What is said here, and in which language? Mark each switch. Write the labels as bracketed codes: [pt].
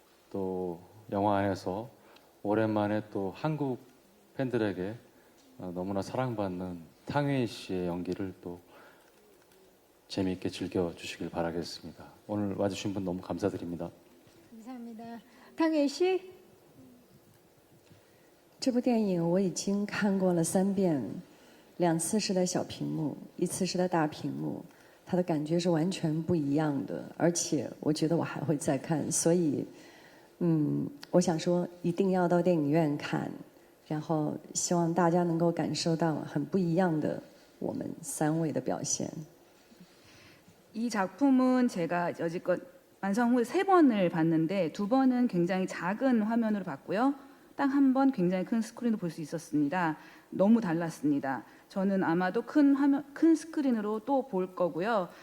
[ko] 또 영화 안에서 오랜만에 또 한국 팬들에게 너무나 사랑받는 탕웨이 씨의 연기를 또 재미있게 즐겨주시길 바라겠습니다. 오늘 와주신 분 너무 감사드립니다. 감사합니다. 탕웨이 씨. [zh] 这部电影我已经看过了3遍，2次是在小屏幕，1次是在大屏幕，它的感觉是完全不一样的，而且我觉得我还会再看，所以，我想说一定要到电影院看，然后希望大家能够感受到很不一样的我们3位的表现。 [ko] 이 작품은 제가 여지껏 완성 후 3번을 봤는데 2번은 굉장히 작은 화면으로 봤고요. 딱 한 번 굉장히 큰 스크린으로 볼 수 있었습니다. 너무 달랐습니다. 저는 아마도 큰 스크린으로 또 볼 거고요.